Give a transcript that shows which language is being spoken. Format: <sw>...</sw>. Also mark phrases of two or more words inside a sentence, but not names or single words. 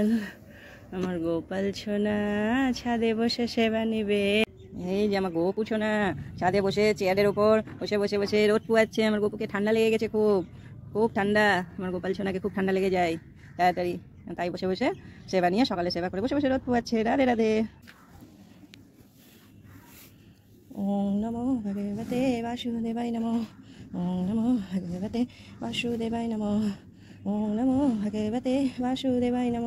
<bn>আমার গোপাল সোনা ছাদে বসে সেবা নিবে। এই যে আমার গোপু সোনা ছাদে বসে চেয়ারের ওপর বসে বসে বসে রোদ পোয়াচ্ছে। আমার গোপুকে ঠান্ডা লেগে গেছে, খুব খুব ঠান্ডা। আমার গোপাল সোনাকে খুব ঠান্ডা লেগে যায় তাড়াতাড়ি, তাই বসে বসে সেবা নিয়ে সকালে সেবা করে বসে বসে রোদ পোয়াচ্ছে।</bn> <sa>রাধে রাধে। ওম নমো ভগবতে বাসুদেবায় নমো। ওম নমো ভগবতে বাসুদেবায় নমো। ওম নমো ভগবতে বাসুদেবায় নমো।</sa>